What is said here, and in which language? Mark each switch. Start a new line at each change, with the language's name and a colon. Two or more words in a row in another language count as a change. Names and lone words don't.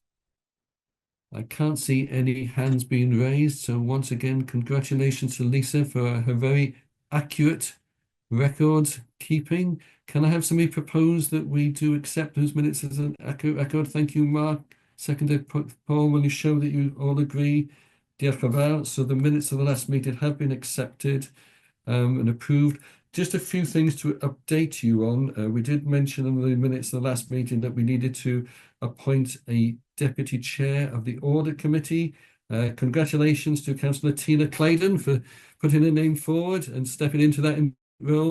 English: I can't see any hands being raised, so once again, congratulations to Lisa for her very accurate record keeping. Can I have somebody propose that we do accept those minutes as an accurate record? Thank you, Mark. Seconded, Paul, will you show that you all agree?
Welsh: Diolch yn fawr.
English: So the minutes of the last meeting have been accepted and approved. Just a few things to update you on. We did mention in the minutes of the last meeting that we needed to appoint a deputy chair of the audit committee. Congratulations to Councillor Tina Claydon for putting her name forward and stepping into that role.